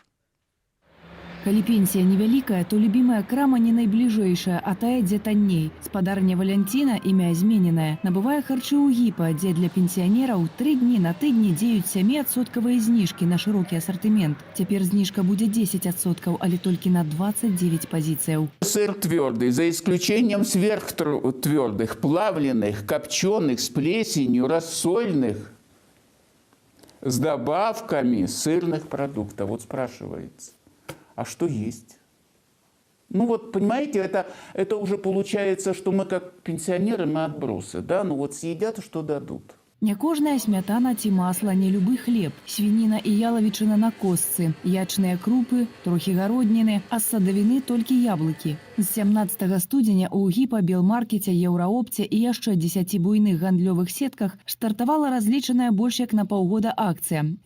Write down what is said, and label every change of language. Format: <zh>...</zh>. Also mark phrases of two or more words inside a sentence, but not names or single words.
<be>Калі пенсія невялікая, то любімая крама не найбліжэйшая, а тая, дзе танней. Спадарня Валянціна, імя змененае, набывае харчы ў гіпа, дзе для пенсіянераў 3 дні на тыдні дзеюць 7% зніжкі на шырокі асартымент. Цяпер зніжка будзе 10%, але толькі на 29 пазіцыяў.</be> <ru>Сыр твердый, за исключением сверхтвердых, плавленых, копченых, с плесенью, рассольных, с добавками сырных продуктов. Вот спрашивается. А что есть? Ну вот, понимаете, это уже получается, что мы как пенсионеры, мы отбросы, да? Ну вот съедят, что дадут.</ru> <be>Не кожная смятана ці масла, не любы хлеб, свініна і ялавічына на костцы, ячныя крупы, трохі гародніны, а з садавіны толькі яблыкі. З 17 студзеня ў гіпа, белмаркеце, еўраопце і яшчэ 10 буйных гандлёвых сетках стартавала разлічаная больш як на паўгода акцыя.</be>